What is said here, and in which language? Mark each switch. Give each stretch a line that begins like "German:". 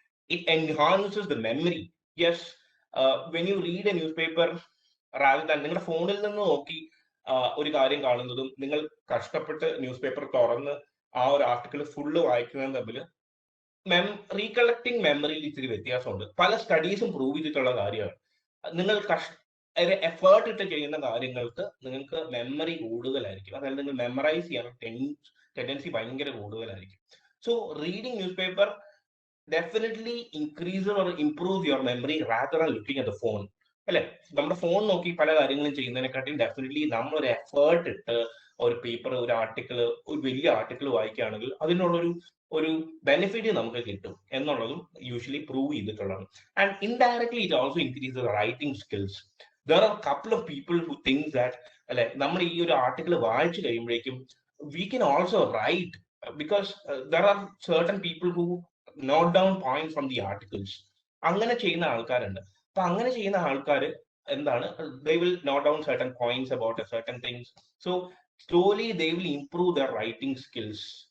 English: It enhances the memory. Yes, when you read a newspaper rather than
Malayalam: നിങ്ങളുടെ ഫോണിൽ നിന്ന് നോക്കി ഒരു കാര്യം കാണുന്നതും നിങ്ങൾ കഷ്ടപ്പെട്ട് ന്യൂസ് പേപ്പർ തുറന്ന് ആ ഒരു ആർട്ടിക്കിൾ ഫുള്ള് വായിക്കുന്നതും തമ്മിൽ റീകളക്ടിങ് മെമ്മറിയിൽ ഇത്തിരി വ്യത്യാസമുണ്ട്. പല സ്റ്റഡീസും പ്രൂവ് ചെയ്തിട്ടുള്ള കാര്യമാണ്. നിങ്ങൾ എഫേർട്ട് ഇട്ട് ചെയ്യുന്ന കാര്യങ്ങൾക്ക് നിങ്ങൾക്ക് മെമ്മറി കൂടുതലായിരിക്കും, അതായത് നിങ്ങൾ മെമ്മറൈസ് ചെയ്യാൻ ടെൻഡൻസി ഭയങ്കര കൂടുതലായിരിക്കും.
English: So reading newspaper definitely increases or improves your memory rather than looking at the phone, അല്ലെ?
Malayalam: നമ്മുടെ ഫോൺ നോക്കി പല കാര്യങ്ങളും ചെയ്യുന്നതിനെക്കാട്ടിയും ഡെഫിനറ്റ്ലി നമ്മളൊരു എഫേർട്ട് ഇട്ട് ഒരു പേപ്പർ, ഒരു ആർട്ടിക്കിൾ, ഒരു വലിയ ആർട്ടിക്കിൾ വായിക്കുകയാണെങ്കിൽ അതിനുള്ളൊരു ബെനിഫിറ്റ് നമുക്ക് കിട്ടും എന്നുള്ളതും യൂഷ്വലി പ്രൂവ് ചെയ്തിട്ടുള്ളതാണ്.
English: And indirectly it also increases writing skills. There are couple of people who think that, അല്ലെ,
Malayalam: നമ്മൾ ഈ ഒരു ആർട്ടിക്കിൾ വായിച്ചു കഴിയുമ്പോഴേക്കും
English: We can also write, because there are certain people who note down point from the articles.
Malayalam: അങ്ങനെ ചെയ്യുന്ന ആൾക്കാരുണ്ട്. അപ്പൊ അങ്ങനെ ചെയ്യുന്ന ആൾക്കാർ എന്താണ്,
English: they will note down certain points about a certain things, so slowly they will improve their writing skills.